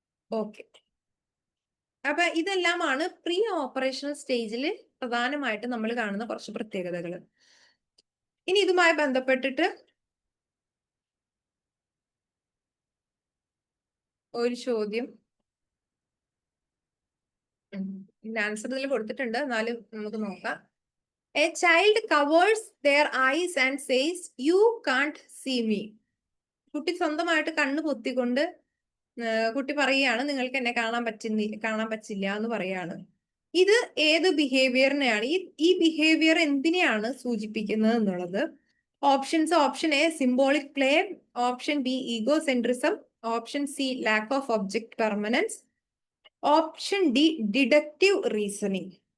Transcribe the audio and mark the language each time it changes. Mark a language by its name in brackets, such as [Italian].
[Malayalam] Okay, അപ്പൊ ഇതെല്ലാമാണ് pre operational സ്റ്റേജിൽ പ്രധാനമായിട്ട് നമ്മൾ കാണുന്ന കുറച്ച് പ്രത്യേകതകൾ. ഇനി ഇതുമായി ബന്ധപ്പെട്ടിട്ട് ഒരു ചോദ്യം ആൻസർ ഇതിൽ കൊടുത്തിട്ടുണ്ട്, എന്നാലും നമുക്ക് നോക്കാം. [English] A child covers their eyes and says you can't see me. [Malayalam] കുട്ടി സ്വന്തമായിട്ട് കണ്ണ് പൊത്തിക്കൊണ്ട് കുട്ടി പറയുകയാണ് നിങ്ങൾക്ക് എന്നെ കാണാൻ പറ്റില്ല എന്ന് പറയാണ്. ഇത് ഏത് ബിഹേവിയറിനെയാണ്, ഈ ബിഹേവിയർ എന്തിനെയാണ് സൂചിപ്പിക്കുന്നത് എന്നുള്ളത് option A symbolic play, option B ego centrism, option C lack of object permanence, option D deductive reasoning.